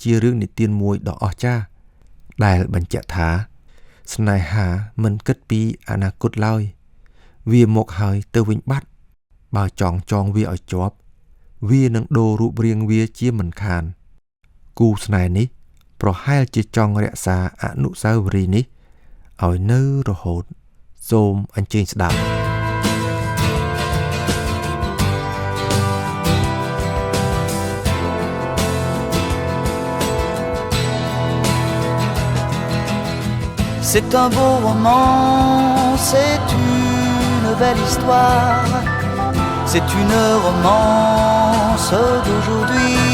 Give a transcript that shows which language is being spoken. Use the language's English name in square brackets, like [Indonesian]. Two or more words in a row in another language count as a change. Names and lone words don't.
[Khmer] ជារឿងនិទានមួយដ៏អស្ចារ្យដែលបញ្ជាក់ថាស្នេហាមិនគិតពីអនាគតឡើយវាមកហើយទៅវិញបាត់បើចង់វាឲ្យជាប់វានឹងដូររូបរាងវាជាមិនខានគូស្នេហ៍នេះប្រហែលជាចង់រក្សាអនុស្សាវរីយ៍នេះឲ្យនៅរហូតសូមអញ្ជើញស្ដាប់ [French] C'est un beau roman, c'est une belle histoire, c'est une romance d'aujourd'hui.